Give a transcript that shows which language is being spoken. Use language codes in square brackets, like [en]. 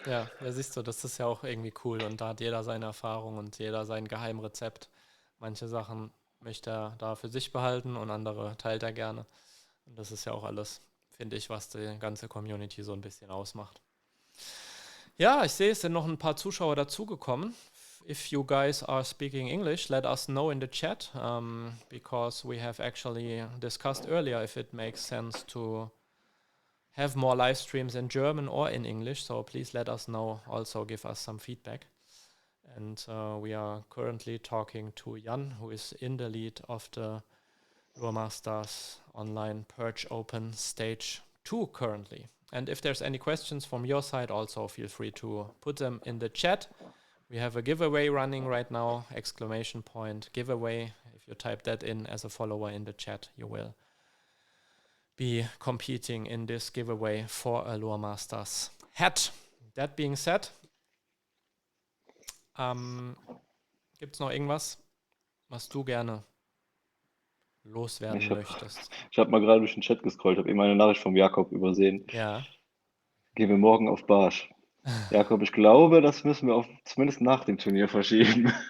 [de] ja, siehst du, das ist ja auch irgendwie cool und da hat jeder seine Erfahrung und jeder sein Geheimrezept. Manche Sachen möchte er da für sich behalten und andere teilt er gerne. Und das ist ja auch alles, finde ich, was die ganze Community so ein bisschen ausmacht. Ja, ich sehe, es sind noch ein paar Zuschauer dazugekommen. [en] If you guys are speaking English, let us know in the chat, because we have actually discussed earlier if it makes sense to have more live streams in German or in English. So please let us know. Also give us some feedback. And we are currently talking to Jan, who is in the lead of the Lure Masters Online Perch Open Stage 2 currently. And if there's any questions from your side, also feel free to put them in the chat. We have a giveaway running right now, ! Giveaway. If you type that in as a follower in the chat, you will be competing in this giveaway for a Lure Masters hat. That being said, [de] gibt es noch irgendwas, was du gerne loswerden Ich habe möchtest? ich hab mal gerade durch den Chat gescrollt, habe eben eine Nachricht vom Jakob übersehen. Ja. Gehen wir morgen auf Barsch. Jakob, ich glaube, das müssen wir auf, zumindest nach dem Turnier verschieben.